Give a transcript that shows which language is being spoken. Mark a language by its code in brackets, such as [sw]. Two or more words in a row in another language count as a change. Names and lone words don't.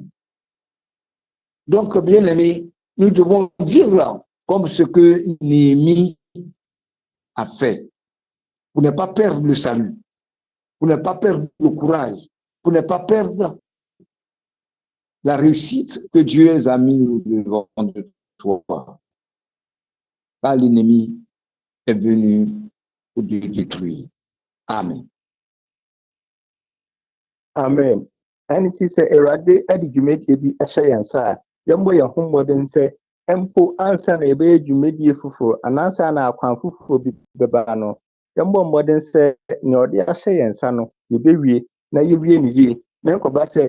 [fr] Donc, bien aimés, nous devons vivre comme ce que Néhémie a fait, pour ne pas perdre le salut, pour ne pas perdre le courage, pour ne pas perdre la réussite que Dieu a mis devant de toi. Car l'ennemi est venu pour te détruire. Amen. Amen. [ak] Ɛne ti sɛ Awurade de dwumadie bi hyɛ yɛn nsa a yɛmmɔ yɛn ho mmɔden sɛ mpo ansa na yɛbɛyɛ dwumadie foforɔ anaansa na akwan foforɔ bi bɛba no yɛmmɔ mmɔden sɛ nea ɔde ahyɛ yɛn nsa no yɛbɛwie na yɛwie ne yie na nkɔba sɛ